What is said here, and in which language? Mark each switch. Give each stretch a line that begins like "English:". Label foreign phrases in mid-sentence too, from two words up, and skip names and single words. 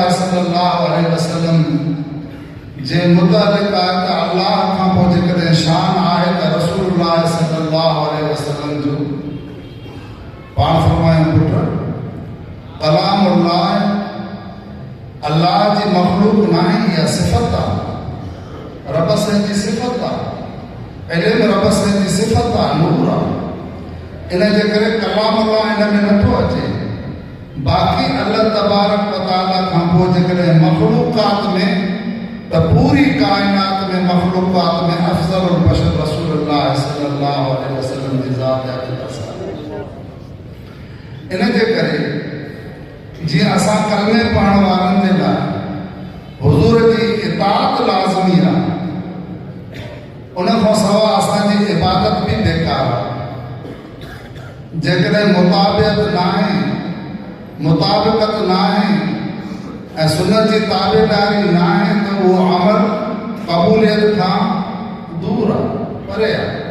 Arabic: صلى الله عليه وسلم
Sindhi: जे मुतालिक आहे त अल्लाह खां पोइ जेकॾहिं शान आहे त रसूलुल्लाह
Arabic: صلى الله عليه وسلم
Sindhi: जो पाण फरमायूं पुट कलामुल्लाह अल्लाह जी मखलूक न आहे, इहा सिफ़त आहे, रब साईं जी सिफ़त आहे, इल्म रब साईं जी सिफ़त आहे, नूर आहे। इन जे करे कलामुल्लाह इन में नथो अचे। बाक़ी
Arabic: الله تبارك وتعالى
Sindhi: खां पोइ जेकॾहिं मखलूकात में त पूरी काइनात में मखलूकात में
Arabic: أفضل البشر
Sindhi: रसूलुल्लाह
Arabic: صلى الله عليه وسلم
Sindhi: जी ज़ात आहे। इन जे करे जीअं असां कलमे पढ़ण वारनि जे लाइ हुज़ूर जी इताअत लाज़मी आहे, उन खां सवाइ असांजी इबादत बि बेकार आहे। जेकॾहिं मुताबिक़त न आहे, मुताबिक़त न आहे ऐं सुन्नत जी ताबेदारी न आहे त उहो अमल क़बूलियत खां दूर आहे, परे आहे।